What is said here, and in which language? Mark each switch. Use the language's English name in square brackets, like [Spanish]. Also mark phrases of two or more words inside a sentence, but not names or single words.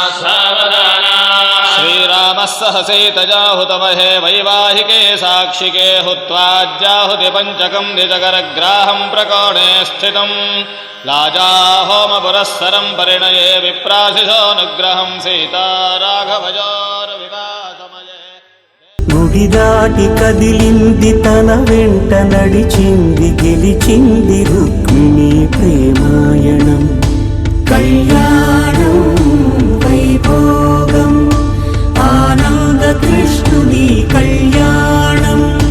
[Sanskrit] सावधानाः श्रीरामः सह सीतया हुतमहे वैवाहिके साक्षिके हुत्वाज्याहुतिपञ्चकं निजकरग्राहं प्रकोणे स्थितं लाजाहोमपुरःसरं परिणये विप्राशिषोऽनुग्रहं सीताराघवयोर्विवाहसमये [Telugu] గుడి దాటి కదిలింది తన వెంట నడిచింది గెలిచింది రుక్మిణి ప్రేమాయణం కళ్యాణం వైభోగం ఆనంద కృష్ణుని కళ్యాణం